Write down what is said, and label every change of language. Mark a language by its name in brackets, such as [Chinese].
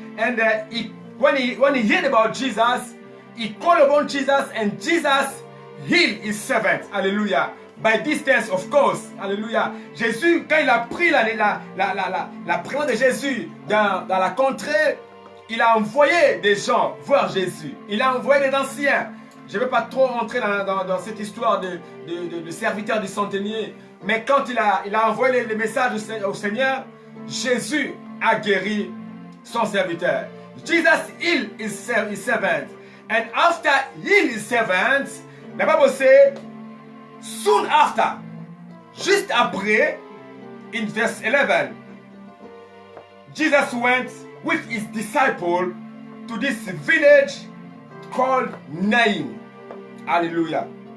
[English] And when he heard about Jesus, he called upon Jesus, and Jesus healed his servant. Hallelujah. By distance, of course. Alléluia. [French] Jésus, quand il a pris la présence de Jésus dans la contrée, il a envoyé des gens voir Jésus. Il a envoyé des anciens. Je ne vais pas trop rentrer dans cette histoire de serviteur du centenier. Mais quand il a envoyé les messages au Seigneur, Jésus a guéri son serviteur. [English] Jesus healed his servant. And after healing his servant, la Bible says, soon after, [French] juste après, [English] in verse 11, Jesus went with his disciple to this village called Nain. Hallelujah.